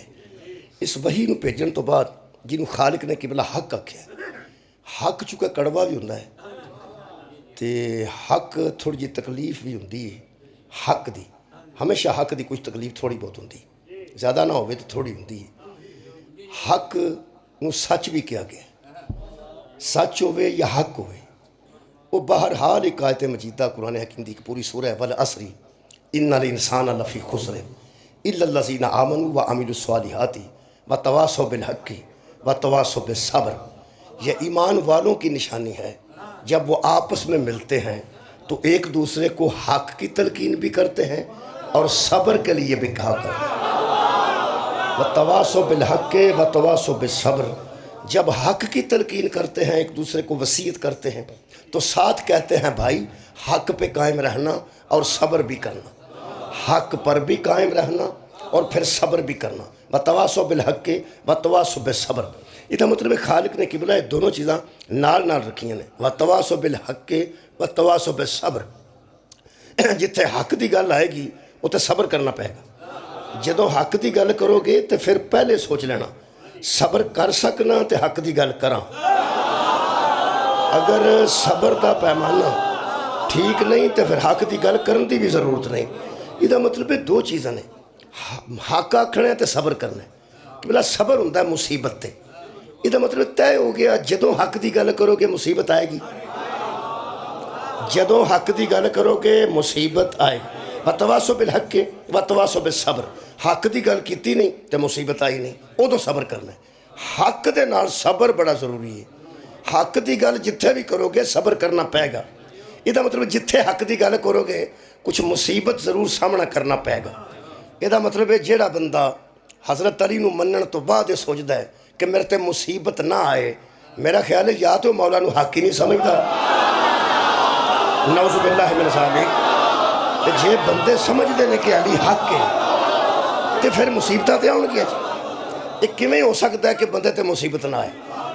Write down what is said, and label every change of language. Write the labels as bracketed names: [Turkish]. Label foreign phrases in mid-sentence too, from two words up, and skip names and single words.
[Punjabi] اس وحی نو بھیجن تو بعد جنہوں خالق نے قبلہ حق آکھیا ہے، حق چونکہ کڑوا بھی ہوندا ہے تے حق تھوڑی جی تکلیف بھی ہوندی ہے۔ حق دی ہمیشہ حق دی کچھ تکلیف تھوڑی بہت ہوندی، زیادہ نہ ہوئے تو تھوڑی ہوندی ہے۔ حق نو سچ بھی کیا گیا، سچ ہوئے یا حق ہوئے وہ بہرحال ایک آیت مجیدہ قرآن حکیم دی پوری سورہ والعصر [Arabic] ان الانسان لفی خسر الا الذین آمنوا وعملوا الصالحات وتواصوا بالحق وتواصوا بالصبر۔ [Urdu] یہ ایمان والوں کی نشانی ہے، جب وہ آپس میں ملتے ہیں تو ایک دوسرے کو حق کی تلقین بھی کرتے ہیں اور صبر کے لیے بھی کہا کرتے ہیں۔ [Arabic] وتواصوا بالحق وتواصوا بالصبر، [Urdu] جب حق کی تلقین کرتے ہیں ایک دوسرے کو وصیت کرتے ہیں تو ساتھ کہتے ہیں بھائی حق پہ قائم رہنا اور صبر بھی کرنا، حق پر بھی قائم رہنا اور پھر صبر بھی کرنا۔ [Arabic] وتواصوا بالحق وتواصوا بالصبر، [Punjabi] یہ مطلب خالق نے قبلہ دونوں چیزاں نال رکھیاں نے۔ [Arabic] وتواصوا بالحق وتواصوا بالصبر، [Punjabi] جتھے حق دی گل آئے گی اتنے صبر کرنا پائے گا۔ جدوں حق دی گل کرو گے تو پھر پہلے سوچ لینا صبر کر سکنا تے حق دی گل کراں۔ اگر صبر دا پیمانہ ٹھیک نہیں تو پھر حق دی گل کرن دی بھی ضرورت نہیں۔ یہ مطلب دو چیزیں نے، حق آکھنا تے صبر کرنا کہ بلا صبر ہوندہ ہے مصیبت تے۔ یہ مطلب طے ہو گیا جدوں حق دی گل کرو گے مصیبت آئے گی، جدوں حق دی گل کرو گے مصیبت آئے گی۔ [Arabic] وتواصوا بالحق وتواصوا بالصبر، [Punjabi] حق دی گل کیتی نہیں تو مصیبت آئی نہیں، ادو صبر کرنا ہے۔ حق دے نال صبر بڑا ضروری ہے۔ حق دی گل جتھے بھی کرو گے صبر کرنا پائے گا۔ یہ مطلب جتھے حق دی گل کرو گے کچھ مصیبت ضرور سامنا کرنا پائے گا۔ [Urdu] یہ مطلب ہے جیڑا بندہ حضرت علی نو منن تو بعد یہ سوچتا ہے کہ میرے تے مصیبت نہ آئے، میرا خیال ہے یا تو مولا نو حق ہی نہیں سمجھتا، [Arabic] نعوذ باللہ من ذالک۔ [Punjabi] جے بندے سمجھ دے کہ علی حق ہے تو پھر مصیبتیں تے آن گیا۔ [Urdu] یہ کیویں ہو سکتا ہے کہ بندے تے مصیبت نہ آئے؟